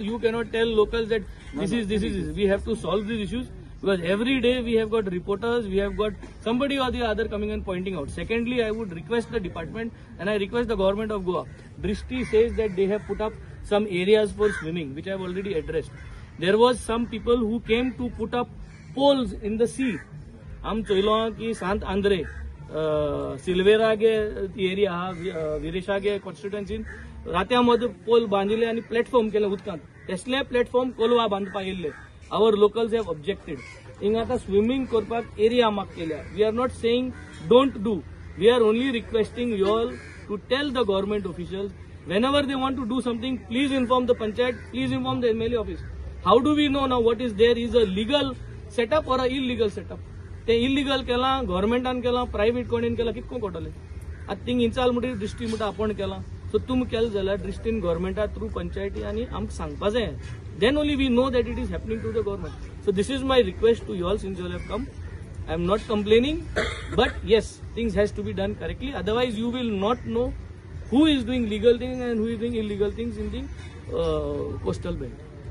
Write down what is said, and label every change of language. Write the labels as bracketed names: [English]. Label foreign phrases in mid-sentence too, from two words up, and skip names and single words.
[English] You cannot tell locals that this is. We have to solve these issues because every day we have got reporters, we have got somebody or the other coming and pointing out. Secondly, I would request the department and I request the government of Goa. Drishti says that they have put up some areas for swimming, which I have already addressed. There was some people who came to put up poles in the sea. [Konkani] आम चोयलो की सांत आंध्रे सिल्वेरागे एरिया हा विरेशागे कॉन्स्टिट्युएन्सीन रात्यामध्ये पोल बांधिले आणि प्लॅटफॉर्म केले उदकांत तसले प्लॅटफॉर्म कोलवा बांधपा येयल्ले [English] our locals have objected [Konkani] हिंगा आतां स्विमींग करपाक एरिया माग केल्या [English] we are not saying don't do we are only requesting you all to tell the government officials whenever they want to do something please inform the panchayat please inform the MLA office how do we know now what is there is a legal setup or a illegal setup [Konkani] ते इलिगल केला गव्हर्नमेंटान केला प्रायव्हेट कोणीन केला कितको कोटले आता थिंग इंचाल म्हणटी दृश्टी म्हणटा आपण केला सो तुम केल जाल्यार दृश्टीन गव्हर्नमेंटा थ्रू पंचायती आनी आमकां सांगपा जाय [English] then only we know that it is happening to the government so this is my request to you all since you have come I am not complaining but yes things has to be done correctly otherwise you will not know who is doing legal things and who is doing illegal things in the coastal belt.